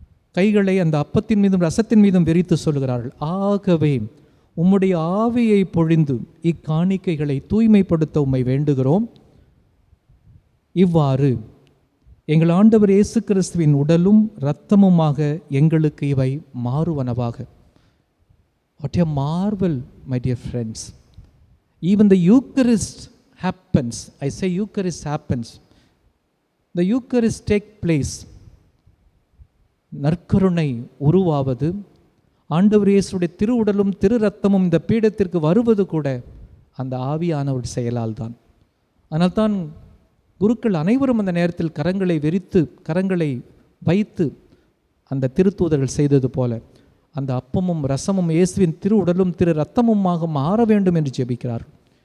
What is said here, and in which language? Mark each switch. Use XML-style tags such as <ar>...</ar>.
<ta>கைகளை அந்த அப்பத்தின் மீதும் ரசத்தின் மீதும் விரித்து சொல்கிறார்கள். ஆகவே உம்முடைய ஆவியை பொழிந்து இக்காணிக்கைகளை தூய்மைப்படுத்த உம்மை வேண்டுகிறோம். இவ்வாறு எங்கள் ஆண்டவர் இயேசு கிறிஸ்துவின் உடலும் இரத்தமுமாக எங்களுக்கு இவை மாறுவனவாக.</ta> <en>What a marvel, my dear friends. Even the Eucharist happens. I say Eucharist happens. The Eucharist take place.</en> <ta>நற்கருணை உருவாவது, ஆண்டவர் இயேசுடைய திரு உடலும் திரு இரத்தமும் இந்த பீடத்திற்கு வருவது கூட அந்த ஆவியானவர் செயலால் தான். ஆனால் தான் குருக்கள் அனைவரும் அந்த நேரத்தில் கரங்களை விரித்து கரங்களை வைத்து அந்த திருத்தூதர்கள் செய்தது போல அந்த அப்பமும் ரசமும் இயேசுவின் திரு உடலும் திரு இரத்தமுமாக மாற வேண்டும் என்று ஜெபிக்கிறார்கள்.</ta>